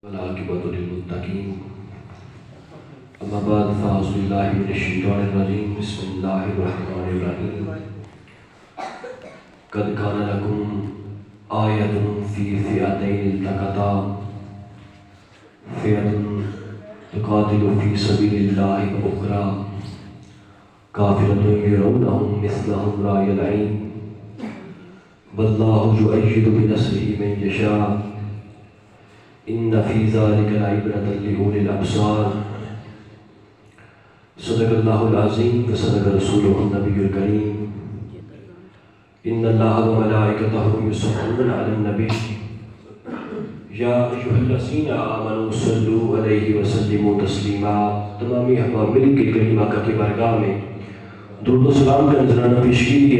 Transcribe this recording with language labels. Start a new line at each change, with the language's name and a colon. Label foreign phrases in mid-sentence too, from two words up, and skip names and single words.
Arabic: والعاقبۃ للمتقین اما بعد فاعوذ باللہ من الشیطان الرجیم بسم اللہ الرحمن الرحیم قد کان لکم آیۃ فی فئتین التقطا فئۃ تقاتل فی سبیل اللہ واخری کافرۃ یرونہم مثلہم رأی العین واللہ یؤید بنصرہ من یشاء ان فی ذلک لعبرۃ لأولی الابصار صدق اللہ العظیم وصدق رسولہ النبی الکریم ان اللہ وملائکتہ یصلون علی النبی یا ایھا الذین آمنوا صلوا علیہ وسلموا تسلیما۔
Urdu: تمامی احباب مل کے کریم آقا کی بارگاہ میں درود و سلام کا نذرانہ پیش کیجیے۔